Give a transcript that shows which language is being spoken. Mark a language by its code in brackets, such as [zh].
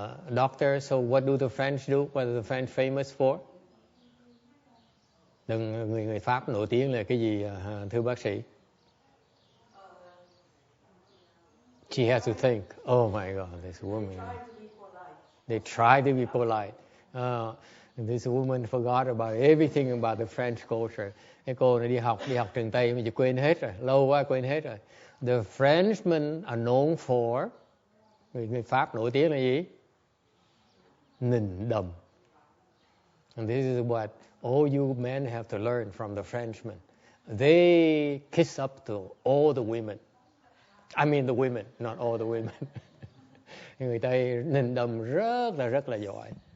[en] Doctor, so what do the French do? What are the French famous for? [vi] Người Pháp nổi tiếng là cái gì, thưa bác sĩ? [en] She has to think. Oh my God, this woman. They try to be polite. This woman forgot about everything about the French culture. [vi] Cái cô này đi học trường Tây mà chỉ quên hết rồi, lâu quá quên hết rồi. [en] The Frenchmen are known for, [vi] người Pháp nổi tiếng là gì? Nịnh đầm. [en] And this is what all you men have to learn from the Frenchmen. They kiss up to all the women. I mean the women, not all the women. [vi] Người Tây nịnh đầm rất là giỏi.